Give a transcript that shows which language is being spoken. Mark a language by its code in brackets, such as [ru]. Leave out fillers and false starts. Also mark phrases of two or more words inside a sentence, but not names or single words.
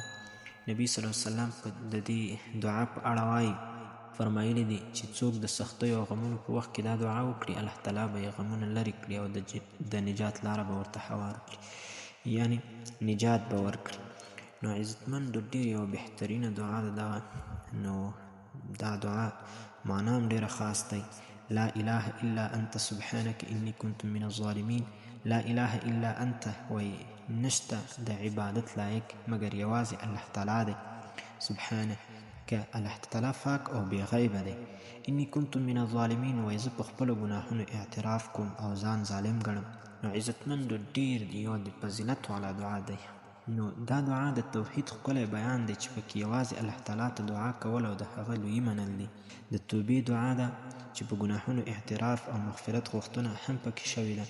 [ps] نبی صلی الله علیه وسلم د دې دعا په اړه وایي، فرمایلی دي چې څوک د سختیو او غمونو په وخت کې دا دعا وکړي، الله تعالی به یې غمونه لرې کړي او د نجات لاره به ورته هوار کړي، یعنی نجات به ورکړي. نو عزتمندو ډېر یوه بهترینه دعا ده دغه. نو دا دعا معنا هم ډېره خاص دی. [ar] لا اله الا انت سبحانك انی كنت من الظالمین. لا اله الا انت [ps] وی نشته د عبادت لایق مگر یوازې الله تعالی دی. سبحانه که الله تعالی پاک او بې غیبه دی. [ar] انی كنت من الظالمین وی زه په خپلو ګناهونو اعتراف کوم او ځان ظالم ګڼم. [ps] نو عزتمندو ډېر یو د فضیلت والا دعا دی. نو دا دعا د توحید ښکلی بیان دی چې پکې یوازې الله تعالی ته دعا کول او د هغه لویي منل دي. د توبې دعا ده چې په ګناهونو اعتراف او مغفرت غوښتنه هم پکې شوې ده.